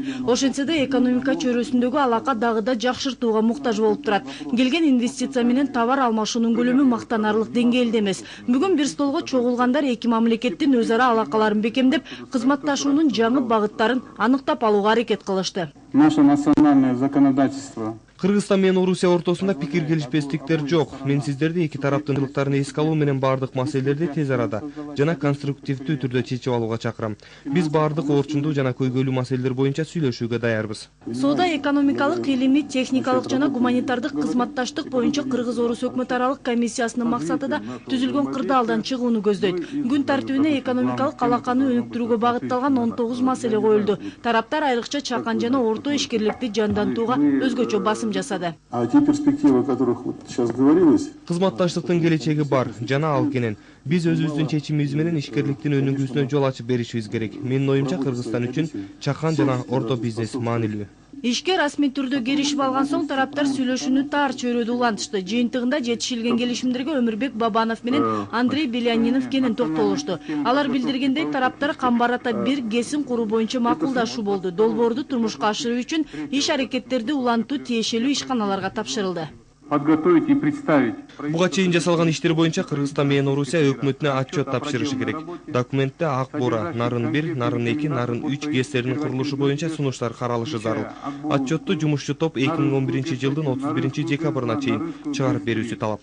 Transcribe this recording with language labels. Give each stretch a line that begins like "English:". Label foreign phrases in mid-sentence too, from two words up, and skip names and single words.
Kyrgyz: Ошентсе да экономика чөйрөсүндөгү алака дагы да жакшыртууга муктаж болуп турат. Келген инвестиция менен товар алмашуунун көлөмү мактанарлык деңгээлде эмес. Бүгүн бир столго чогулгандар эки мамлекеттин өз ара алакаларын бекемдеп, кызматташуунун жаңы багыттарын аныктап алууга аракет кылышты.
Russian: Наше национальное законодательство.
Kyrgyz: Кыргызстан менен Орусия ортосунда пикир келишпестиктер жок. Мен сиздерди эки тараптын ылыктарын эске алуу менен бардык маселелерди тез арада жана конструктивдүү түрдө чечип алууга чакырам. Биз бардык орчундуу жана көйгөйлүү маселелер боюнча сүйлөшүүгө даярбыз. Соода экономикалык, илимий, техникалык жана гуманитардык кызматташтык боюнча Кыргыз-Орус өкмөт аралык комиссиясынын максаты да түзүлгөн кырдаалдан чыгууну көздөйт. Күн тартибине экономикалык алаканы өнүктүрүүгө багытталган 19 маселе коюлду. Тараптар айрыкча чакан жана орто ишкерликти жандантууга өзгөчө басым жасады.
Russian: А те перспективы, о которых вот сейчас говорилось,
Kyrgyz: кызматташтыктын келечеги бар жана ал кенен. Биз өзүбүздүн чечимибиз менен ишкерликтин өнүгүүсүнө жол ачып беришибиз керек. Менин оюмча Кыргызстан үчүн чакан жана орто бизнес маанилүү. Ишке расмий түрдө киришип алган соң тараптар сүйлөшүүнү таар чөйрөдө улантышты. Жыйынтыгында жетишилген келишимдерге Өмүрбек Бабанов менен Андрей Белянинов кенен токтолушту. Алар билдиргендей, тараптар камбарата бир кесим куруу боюнча макулдашуу болду. Долбоорду турмушка ашыруу үчүн иш аракеттерди улантуу тиешелүү ишканаларга тапшырылды.
Russian: подготовить и представить.
Kyrgyz: Буга чейин жасалган иштер боюнча Кыргызстан менен Орусия өкмөтүнө отчет тапшырышы керек. Документте Ак Бора, Нарын 1, Нарын 2, Нарын 3 ГЭСтеринин курулушу боюнча сунуштар каралышы зарыл. Отчетту жумушчу топ 2011-жылдын 31-декабрына чейин чыгарып берүүсү талап.